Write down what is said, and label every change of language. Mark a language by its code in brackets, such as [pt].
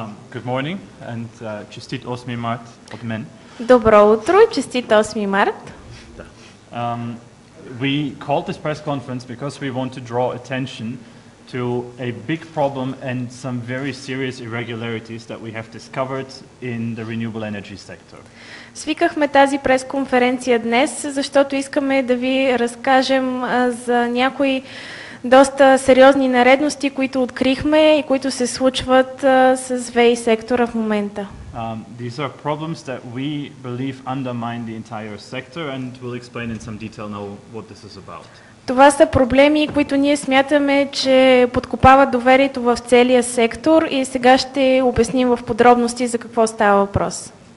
[en] Good morning and [bg] честит 8 март от мен. Добро утро и честит 8 март. [en] We called this press conference because we want to draw attention to a big problem and some very serious irregularities that we have discovered in the renewable energy sector. [bg] Свикахме тази пресконференция днес, защото искаме да ви разкажем за някои доста сериозни нередности, които открихме и които се случват с ВЕИ сектора в момента. [en] These are problems that we believe undermine the entire sector and we'll explain in some detail now what this is about. [bg] Това са проблеми, които ние смятаме, че подкопават доверието в целия сектор и сега ще обясним в подробности за какво става въпрос.